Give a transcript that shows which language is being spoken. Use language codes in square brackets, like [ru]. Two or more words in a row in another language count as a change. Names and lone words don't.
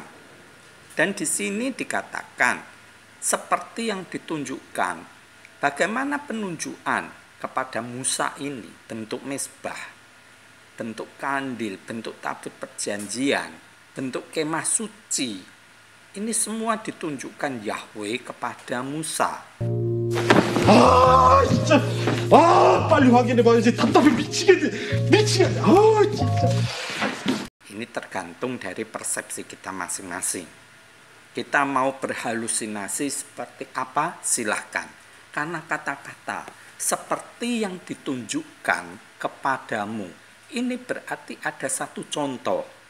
[id] Dan di sini dikatakan, seperti yang ditunjukkan, bagaimana penunjukan kepada Musa ini, bentuk mezbah, bentuk kandil, bentuk tabut perjanjian, bentuk kemah suci. Ini semua ditunjukkan Yahweh kepada Musa. [ko] 아, 진짜. 아, 빨리 확인해봐야지. 답답해 미치겠네. 미치겠네. 아, 진짜. [id] Ini tergantung dari persepsi kita masing-masing. Kita mau berhalusinasi seperti apa? Silahkan. Karena kata-kata seperti yang ditunjukkan kepadamu, ini berarti ada satu contoh.